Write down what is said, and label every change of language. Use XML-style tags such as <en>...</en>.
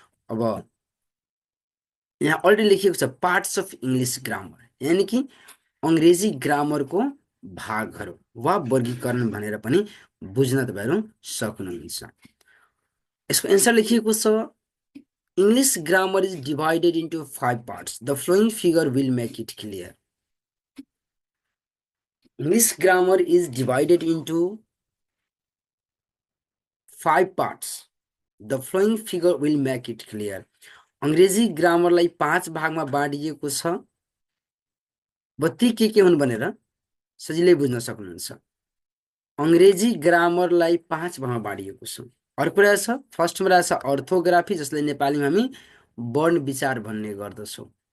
<ne>अब यहाँ अलरेडी लेखिएको छ</ne> <en>parts of English grammar,</en> <ne>यानि कि अङ्ग्रेजी ग्रामरको भागहरू वा वर्गीकरण भनेर पनि बुझ्न तपाईँहरू सक्नुहुन्छ। यसको एन्सर लेखिएको छ</ne> <en>English grammar is divided into 5 parts. The following figure will make it clear. English grammar is divided into 5 parts. The following figure will make it clear.</en> <ne>अंग्रेजी ग्रामरलाई 5 भागमा बाँडिएको छ। बत्ती के हुन् भनेर सजिलै बुझ्न सक्नुहुन्छ। अंग्रेजी ग्रामरलाई 5 भागमा बाँडिएको छ। अर्को रहेछ, फर्स्टमा रहेछ अर्थोग्राफी, जसलाई नेपालीमा हामी वर्ण विचार भन्ने गर्दछौँ।</ne>